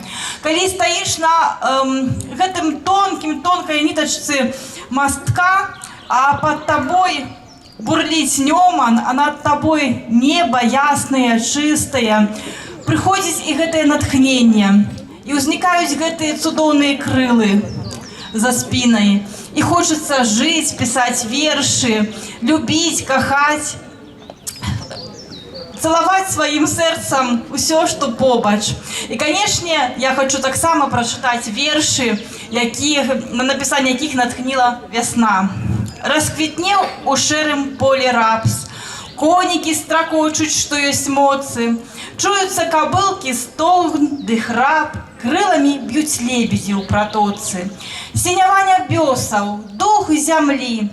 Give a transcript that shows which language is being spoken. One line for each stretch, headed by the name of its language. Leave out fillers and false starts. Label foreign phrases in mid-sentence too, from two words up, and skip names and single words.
Belarusian: Калі стаіш на гэтым тонкай нітачцы мастка, а под табой бурліць Нёман, а над табой неба яснае, чыстае, прыходзіць і гэтае натхненне, і ўзнікаюць гэтыя цудоўныя крылы за спінай. І хочацца жыць, пісаць вершы, любіць, кахаць,
Russian: целовать своим сердцем все, что побач. И, конечно, я хочу
Belarusian: так само
Russian: прочитать верши, на написание яких натхнила весна.
Belarusian: Расквітнеў у шэрым поле рапс, конікі стракочуць, што ёсць моцы, чуюцца кабылкі стогн ды храп, крыламі б'юць лебедзі ў пратоцы. Сінявання бёсаў, дух зямлі.